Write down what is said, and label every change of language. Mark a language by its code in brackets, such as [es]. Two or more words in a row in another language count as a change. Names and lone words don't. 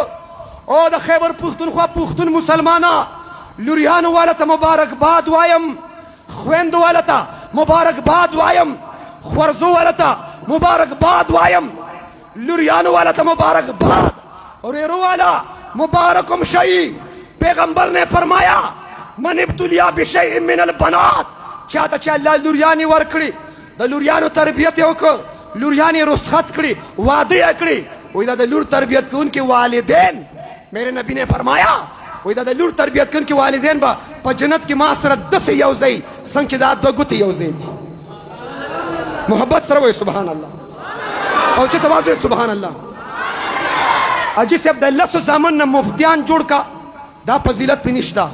[ps] او د خیبر پښتونخوا پښتون مسلمانه لوریانو والا ته مبارکباد وایم، خویندو والا ته مبارکباد وایم، خورزو والا ته مبارکباد وایم، لوریانو والا ته مبارکباد. ریرو والا مبارکم شئی. [ur] پیغمبر نے فرمایا [ar] من ابتلیا بشیء من البنات، [ps] چاته چې الله لوریانې ورکړي د لوریانو تربیت یې وکړ، لوریانې رخصت کړي، واده یې کړي. وایي دا د لور تربیت کوونکي والدین، [ur] میرے نبی نے فرمایا [ps] وایي دا د لور تربیت کوونکي والدین به په جنت کې ما سره داسې یو ځای څنګه چې دا دوه ګوتې یو ځای دي. محبت سره وایي سبحان الله او چې تواضع سبحان الله. اجي صاحب د لسو زامن نه مفتیان جوړ کا، دا فضیلت پې نشته.